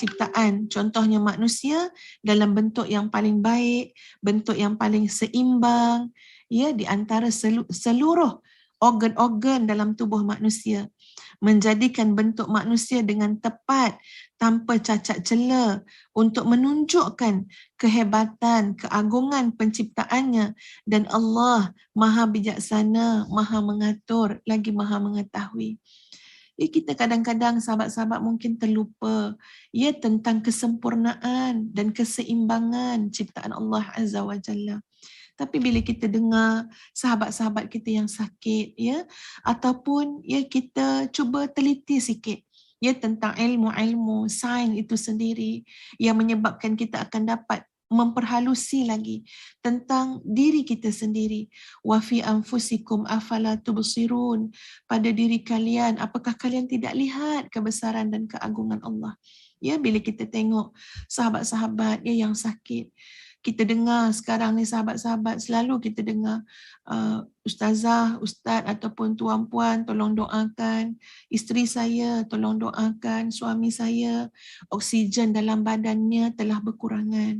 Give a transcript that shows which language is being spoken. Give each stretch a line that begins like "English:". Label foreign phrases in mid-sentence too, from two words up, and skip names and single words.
Malay: ciptaan, contohnya manusia dalam bentuk yang paling baik, bentuk yang paling seimbang ya di antara seluruh organ-organ dalam tubuh manusia, menjadikan bentuk manusia dengan tepat tanpa cacat cela untuk menunjukkan kehebatan, keagungan penciptaannya, dan Allah Maha bijaksana, Maha mengatur, lagi Maha mengetahui. Kita kadang-kadang sahabat-sahabat mungkin terlupa ya tentang kesempurnaan dan keseimbangan ciptaan Allah
Arabic: عز وجل.
Malay: Tapi bila kita dengar sahabat-sahabat kita yang sakit ya, ataupun ya kita cuba teliti sikit ya tentang ilmu-ilmu sains itu sendiri yang menyebabkan kita akan dapat memperhalusi lagi tentang diri kita sendiri.
Arabic: وفي أنفسكم أفلا تبصرون,
Malay: pada diri kalian apakah kalian tidak lihat kebesaran dan keagungan Allah. Ya, bila kita tengok sahabat-sahabat ya yang sakit, kita dengar sekarang ni sahabat-sahabat, selalu kita dengar ustazah, ustaz ataupun tuan-puan tolong doakan isteri saya, tolong doakan suami saya, oksigen dalam badannya telah berkurangan.